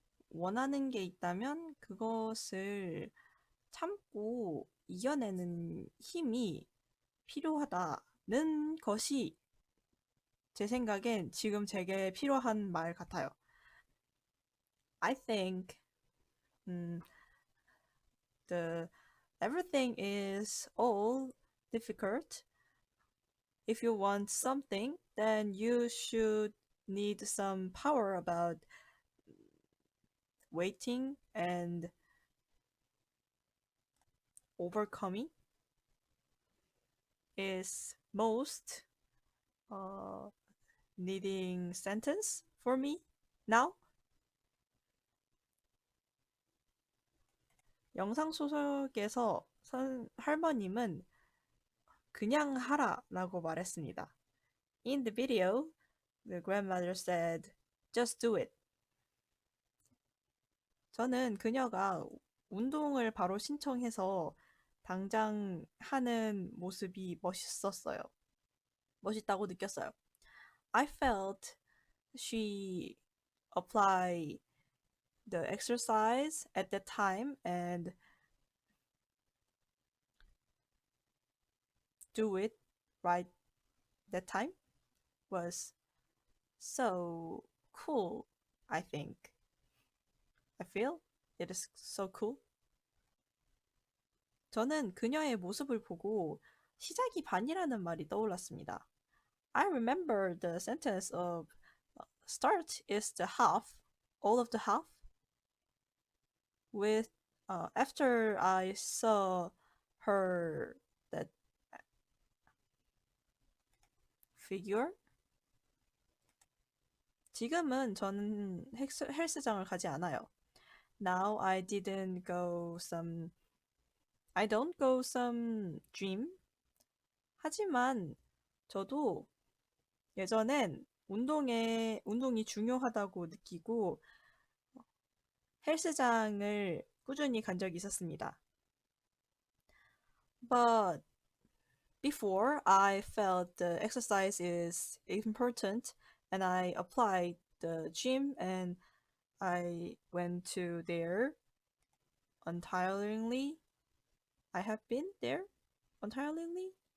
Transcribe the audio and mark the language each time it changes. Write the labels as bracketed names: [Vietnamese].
[Korean] 원하는 게 있다면 그것을 참고 이겨내는 힘이 필요하다는 것이 제 생각엔 지금 제게 필요한 말 같아요. [English] I think everything is all difficult. If you want something, then you should need some power about waiting and overcoming is most needing sentence for me now. [Korean] 영상 속에서 할머님은 그냥 하라라고 말했습니다. [English] In the video, the grandmother said, just do it. [Korean] 저는 그녀가 운동을 바로 신청해서 당장 하는 모습이 멋있었어요. 멋있다고 느꼈어요. [English] I felt she applied the exercise at that time and do it right that time was so cool, I think. I feel it is so cool. [Korean] 저는 그녀의 모습을 보고 시작이 반이라는 말이 떠올랐습니다. [English] I remember the sentence of start is the half, all of the half. With after I saw her that figure. [Korean] 지금은 저는 헬스장을 가지 않아요. [English] Now I don't go some gym. [Korean] 하지만 저도 예전엔 운동이 중요하다고 느끼고 헬스장을 꾸준히 간 적이 있었습니다. [English] But before I felt the exercise is important and I applied the gym and I went to there untiringly. I have been there untiringly.